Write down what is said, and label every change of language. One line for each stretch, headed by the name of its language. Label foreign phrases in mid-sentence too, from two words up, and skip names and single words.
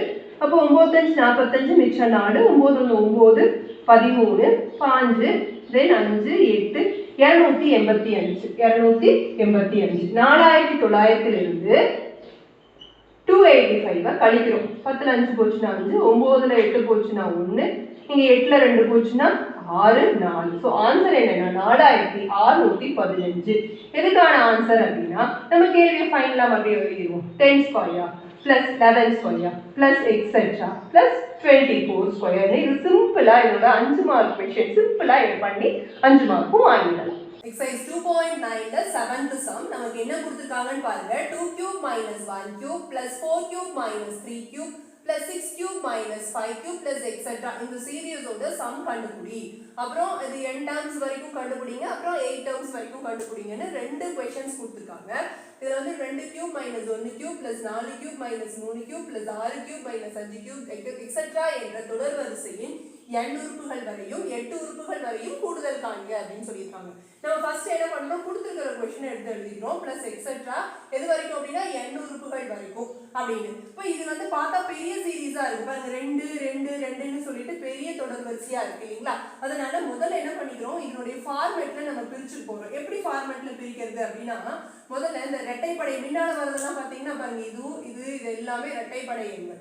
Tamil: அப்போ 9 5 45 மிச்சம் 4, 9 1 9 13 5 then 5 8 285 4900 இருந்து 285 கழிக்கிறோம். 10ல 5 போச்சுனா 5, 9ல 8 போச்சுனா 1, இங்க 8ல 2 போச்சுனா 6 4.
English: so answer
Tamil: என்னன்னா 4615. எதுக்கான ஆன்சர் அப்படின்னா நம்ம கேள்வியை ஃபைனலா மறுபடியும் எழுதிடுவோம்.
English: 10 square plus 11 square plus etc plus 24 square. இது சிம்பிளா இதோட 5 mark question சிம்பிளா இது பண்ணி 5 மார்க்கும் வாங்கிடலாம்.
Tamil: Exercise 2.9 ல 7th sum நமக்கு என்ன கொடுத்திருக்காங்கன்னு பாருங்க.
English: 2 cube minus 1 cube plus 4 cube minus 3 cube plus 6 cube minus 5 cube plus etc.
Tamil: இந்த சீரிஸோட சம் கண்டுபிடி. அப்புறம் இது n terms வரைக்கும் கண்டுபிடிங்க, அப்புறம் 8 terms வரைக்கும் கண்டுபிடிங்கன்னு ரெண்டு क्वेश्चंस கொடுத்திருக்காங்க. இதுல வந்து
English: 2 cube minus 1 cube plus 4 cube minus 3 cube plus 6 cube minus 5 cube etc.
Tamil: என்ற தொடர் வரிசையின் n உறுப்புகள் வரையும் 8 உறுப்புகள் வரையும் கூடுதல் காண்க அப்படின்னு சொல்லியிருக்காங்க. நம்ம ஃபர்ஸ்ட் என்ன பண்றோம், கொடுத்திருக்கிற क्वेश्चन எடுத்து எழுதிறோம்
English: plus etc.
Tamil: எது வரைக்கும் அப்படினா n உறுப்புகள் வரைக்கும் அப்படின்னு. இப்போ இது வந்து பார்த்தா பெரிய சீரிஸா இருக்கு பாருங்க. 2 2 2ன்னு சொல்லிட்டு பெரிய தொடர் வரிசையா இருக்கு இல்லீங்களா? அதனால முதல்ல என்ன பண்ணிக்கிறோம், இதனுடைய ஃபார்மேட்ல நம்ம பிரிச்சு போறோம். எப்படி ஃபார்மேட்ல பிரிக்கிறது அப்படினா, முதல்ல இந்த இரட்டைப்படை முன்னால வரதெல்லாம் பாத்தீங்கன்னா பாருங்க, இது எல்லாமே இரட்டைப்படை எண்கள்.